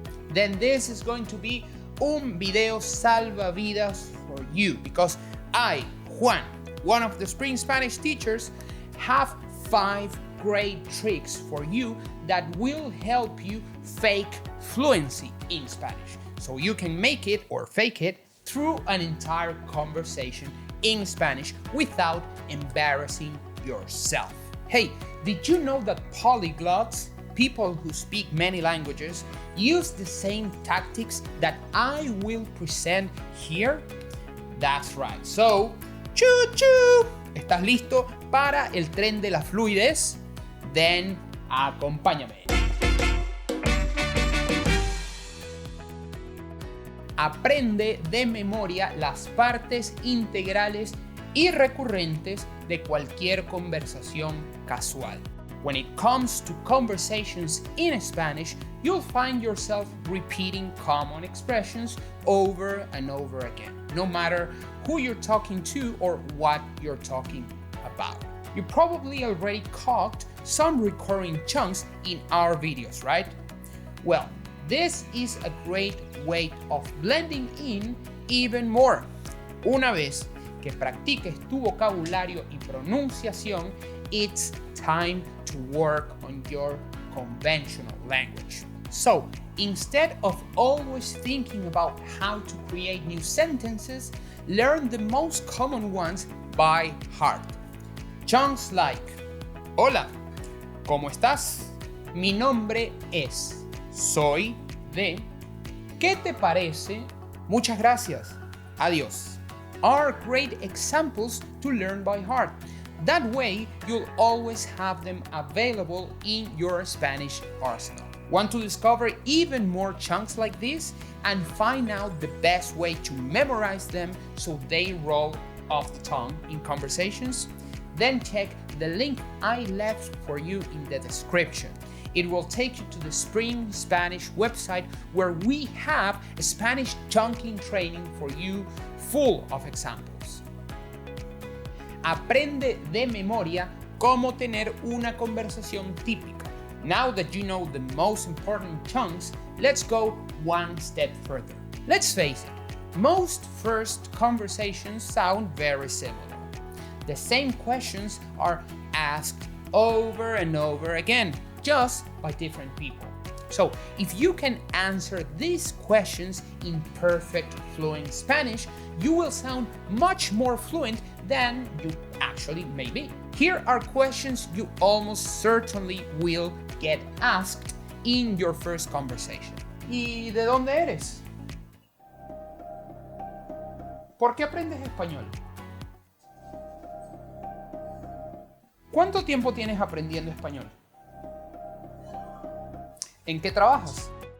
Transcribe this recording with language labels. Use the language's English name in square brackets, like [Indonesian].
[English] Then this is going to be [Spanish] un video salvavidas [English] for you, because I, Juan, one of the Spring Spanish teachers, have 5 great tricks for you that will help you fake fluency in Spanish, so you can make it or fake it through an entire conversation in Spanish without embarrassing yourself. Hey, did you know that polyglots, people who speak many languages, use the same tactics that I will present here? That's right. So, choo-choo. [Spanish] ¿Estás listo para el tren de la fluidez? [English] Then, [Spanish] acompáñame. Aprende de memoria las partes integrales y recurrentes de cualquier conversación casual. [English] When it comes to conversations in Spanish, you'll find yourself repeating common expressions over and over again, no matter who you're talking to or what you're talking about. You probably already caught some recurring chunks in our videos, right? Well, this is a great way of blending in even more. [Spanish] Una vez que practiques tu vocabulario y pronunciación, [English] it's time to work on your conventional language. So, instead of always thinking about how to create new sentences, learn the most common ones by heart. Chunks like: [Spanish] Hola, ¿cómo estás? Mi nombre es. Soy de. ¿Qué te parece? Muchas gracias. Adiós. [English] Are great examples to learn by heart. That way, you'll always have them available in your Spanish arsenal. Want to discover even more chunks like this and find out the best way to memorize them so they roll off the tongue in conversations? Then check the link I left for you in the description. It will take you to the Spring Spanish website, where we have a Spanish chunking training for you full of examples. [Spanish] Aprende de memoria cómo tener una conversación típica. [English] Now that you know the most important chunks, let's go one step further. Let's face it, most first conversations sound very similar. The same questions are asked over and over again, just by different people. So, if you can answer these questions in perfect, fluent Spanish, you will sound much more fluent than you actually may be. Here are questions you almost certainly will get asked in your first conversation. [Spanish] ¿Y de dónde eres? ¿Por qué aprendes español? ¿Cuánto tiempo tienes aprendiendo español? ¿En qué trabajas?